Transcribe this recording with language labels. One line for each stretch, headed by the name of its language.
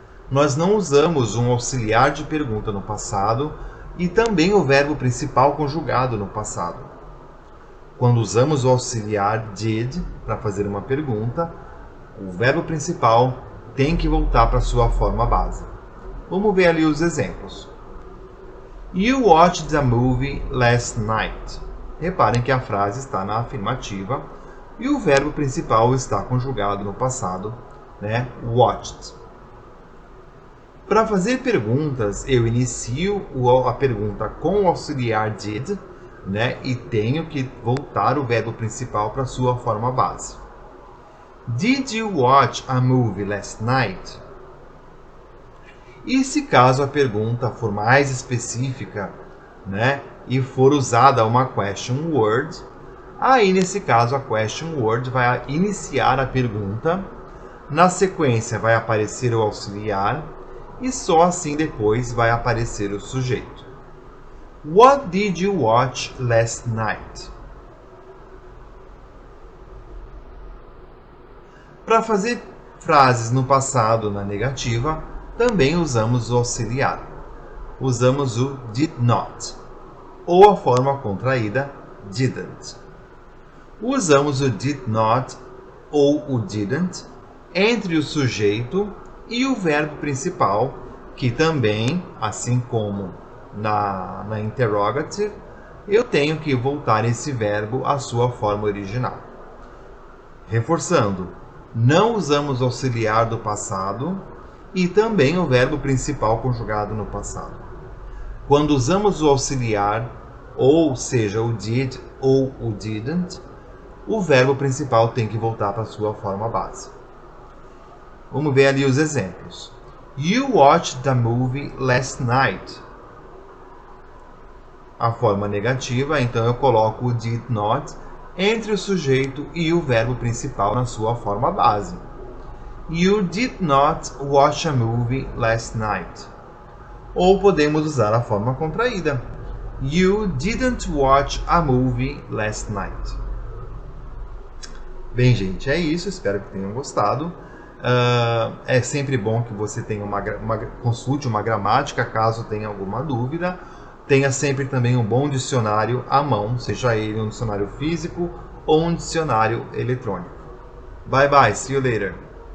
Portuguese: Nós não usamos um auxiliar de pergunta no passado e também o verbo principal conjugado no passado. Quando usamos o auxiliar did para fazer uma pergunta, o verbo principal tem que voltar para a sua forma base. Vamos ver ali os exemplos.
English: You watched a movie last night.
Portuguese: Reparem que a frase está na afirmativa e o verbo principal está conjugado no passado, watched. Para fazer perguntas, eu inicio a pergunta com o auxiliar did, e tenho que voltar o verbo principal para a sua forma base.
English: Did you watch a movie last night?
Portuguese: E se caso a pergunta for mais específica, e for usada uma question word, aí nesse caso a question word vai iniciar a pergunta, na sequência vai aparecer o auxiliar e só assim depois vai aparecer o sujeito.
English: What did you watch last night?
Portuguese: Para fazer frases no passado na negativa, também usamos o auxiliar. Usamos o did not, ou a forma contraída didn't. Usamos o did not ou o didn't entre o sujeito e o verbo principal, que também, assim como na interrogative, eu tenho que voltar esse verbo à sua forma original. Reforçando, não usamos o auxiliar do passado e também o verbo principal conjugado no passado. Quando usamos o auxiliar, ou seja, o did ou o didn't, o verbo principal tem que voltar para a sua forma base. Vamos ver ali os exemplos.
English: You watched the movie last night.
Portuguese: A forma negativa, então eu coloco o did not entre o sujeito e o verbo principal na sua forma base.
English: You did not watch a movie last night.
Portuguese: Ou podemos usar a forma contraída.
English: You didn't watch a movie last night.
Portuguese: Bem, gente, é isso. Espero que tenham gostado. É sempre bom que você tenha consulte uma gramática, caso tenha alguma dúvida. Tenha sempre também um bom dicionário à mão, seja ele um dicionário físico ou um dicionário eletrônico.
English: Bye bye, see you later.